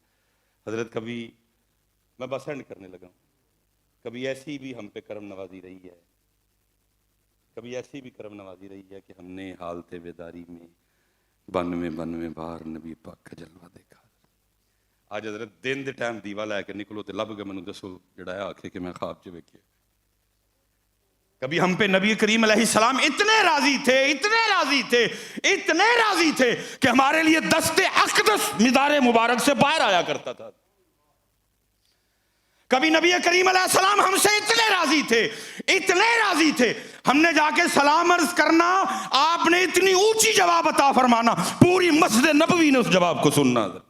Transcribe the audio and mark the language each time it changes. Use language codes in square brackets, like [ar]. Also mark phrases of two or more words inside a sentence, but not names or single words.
[ur] حضرت کبھی میں بس اینڈ کرنے لگا ہوں، کبھی ایسی بھی ہم پہ کرم نوازی رہی ہے، کبھی ایسی بھی کرم نوازی رہی ہے کہ ہم نے حالت بیداری میں 92 بار نبی پاک کا جلوہ دیکھا. [pa] آج حضرت دن دے ٹائم دیوا لے کے نکلو تے لب کے مینوں دسو جڑا ہے آکھے کہ میں خواب چ ویکھیا. [ur] کبھی ہم پہ نبی کریم [ar] علیہ السلام [ur] اتنے راضی تھے، اتنے راضی تھے، اتنے راضی تھے کہ ہمارے لیے دست اقدس مدار مبارک سے باہر آیا کرتا تھا. کبھی نبی کریم [ar] علیہ السلام [ur] ہم سے اتنے راضی تھے، اتنے راضی تھے، ہم نے جا کے سلام عرض کرنا، آپ نے اتنی اونچی جواب عطا فرمانا، پوری مسجد نبوی نے اس جواب کو سننا.